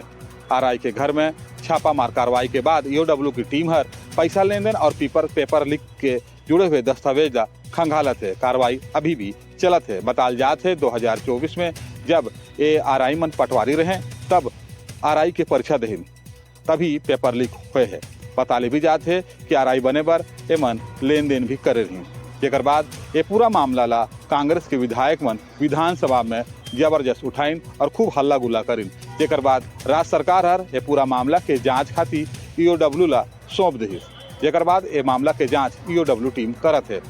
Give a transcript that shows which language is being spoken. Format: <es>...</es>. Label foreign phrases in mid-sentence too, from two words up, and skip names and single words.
<hne>आरआई के घर में छापामार कार्रवाई के बाद ईओडब्ल्यू की टीम हर पैसा लेन देन और पेपर लीक के जुड़े हुए दस्तावेज ला खंगालत है। कार्रवाई अभी भी चलत है। बताल जात है 2024 में जब ये आरआई मन पटवारी रहे तब आरआई के परीक्षा देहिन, तभी पेपर लीक हुए है। बताले भी जात है कि आरआई बने पर एमन लेन देन भी करे रही, जेकर बाद ये पूरा मामला ला कांग्रेस के विधायक मन विधानसभा में जबरदस्त उठाइन और खूब हल्ला गुल्ला करिन, जेकर बाद राज्य सरकार हर ये पूरा मामला के जांच खातिर ईओडब्ल्यू ला सौंप दही, जेकर बाद ये मामला के जांच ईओडब्ल्यू टीम करत है।</hne>